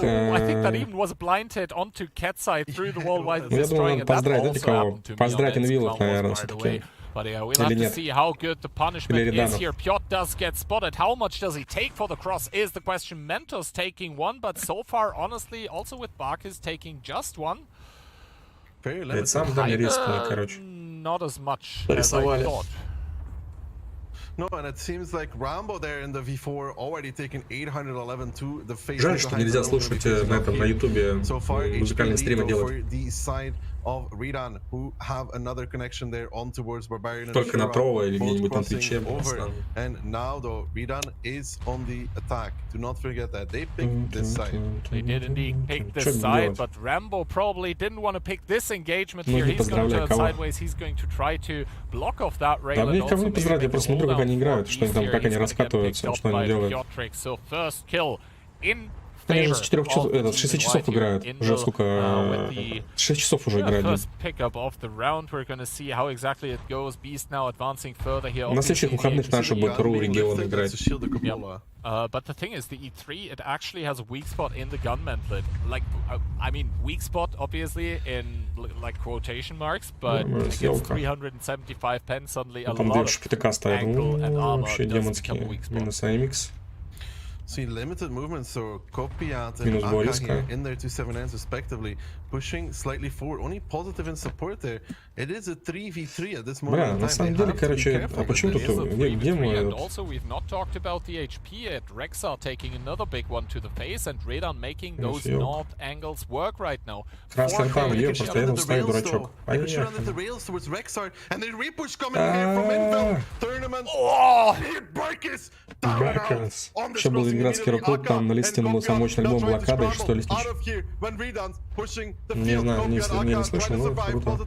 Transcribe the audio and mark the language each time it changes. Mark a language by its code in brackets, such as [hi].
[ru] Я думаю, надо поздравить, знаете кого? Поздравить Инвилов, наверное, все-таки. [en] But we'll have to see how good the punishment is here. Piotr does get spotted. How much does he take for the cross is the question. Mentos taking 1, but so far, honestly, also with Barkis taking just 1. [ru] Это сам дали рискнули, короче. [en] Not as much as I thought. No, and it seems like Rambo there in the V4 already taken 811 to the face. [ru] Жаль, что нельзя слушать на этом на ютубе музыкальные стримы делать. [en] Of Redan, who have another connection there on towards Barbarian. [ru] Только на Trovo или где-нибудь на Твиче. [en] And now though, Redan is on the attack. Do not forget that they picked this side. They did indeed pick this side, but Rambo probably didn't want to pick this engagement here. He's going to turn sideways. He's going to try to block off that rail. [ru] Да мне никого не поздравить, я просто смотрю, как они играют, что они там, как они раскатываются, что они делают. [en] So first kill in [ru] Они же с 4 часов, с 6 часов играют. Уже сколько? 6 часов уже играют. На следующих выходных наши будут РУ регион играть. [en] But the thing is, the E3, it actually has a weak spot in the gun mantlet. Like, I mean, weak spot, obviously, in, like, quotation marks, but against 375 pen, suddenly a lot of angle and armor does become a weak spot. See limited movement, so Kopiat and Aka here in their 279s respectively, pushing slightly forward. Only positive in support there. It is a 3v3 at this moment. [ru] На самом деле, короче, а почему тут где мой этот? [en] Also, we've not talked about the HP yet. Rexar taking another big one to the face, and Redan making those north angles work right now. [ru] Красный там, я просто еду, стою дурачок. Поехали. [en] And the repush coming here from Invel tournament. Oh, Barkis. [ru] Еще был Ленинградский рок-клуб, там на листе был самый мощный альбом «Блокада» и 6 листич. Не знаю, не слышал, но круто.